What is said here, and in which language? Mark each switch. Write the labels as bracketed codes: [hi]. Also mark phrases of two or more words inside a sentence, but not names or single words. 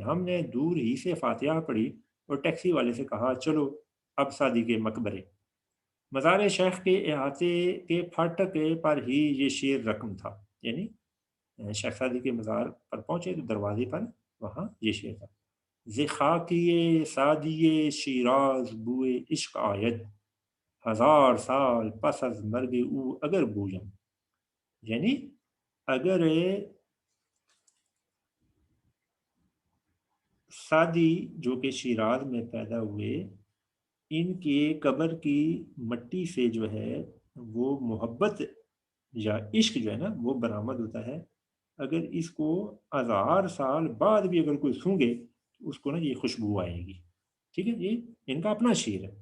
[ur] ہم نے دور ہی سے فاتحہ پڑھی اور ٹیکسی والے سے کہا چلو اب سعدی کے مقبرے۔ مزار شیخ کے احاطے کے پھاٹک پر ہی یہ شیر رقم تھا، یعنی شیخ سعدی کے مزار پر پہنچے تو دروازے پر وہاں یہ شیر تھا، [fa] خاکیے سعدی شیراز بوئے عشق آید، 1000 سال پس از مرگ او اگر بویم، [ur] یعنی اگر سعدی جو کہ شیراز میں پیدا ہوئے، ان کے قبر کی مٹی سے جو ہے وہ محبت یا عشق جو ہے نا وہ برآمد ہوتا ہے، اگر اس کو 1000 سال بعد بھی اگر کوئی سونگے تو اس کو نا یہ خوشبو آئے گی، ٹھیک ہے، یہ ان کا اپنا شعر ہے۔